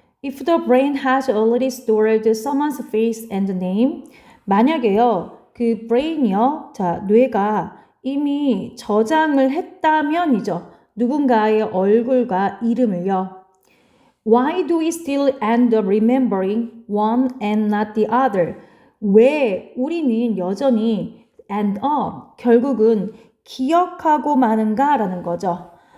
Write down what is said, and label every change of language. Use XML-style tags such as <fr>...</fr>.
<en>If the brain has already stored someone's face and name,</en> <ko>만약에요, 그 brain이요, 자, 뇌가 이미 저장을 했다면이죠. 누군가의 얼굴과 이름을요.</ko> <en>Why do we still end up remembering one and not the other?</en> <ko>왜 우리는 여전히 end up, 결국은 기억하고 마는가라는 거죠.</ko>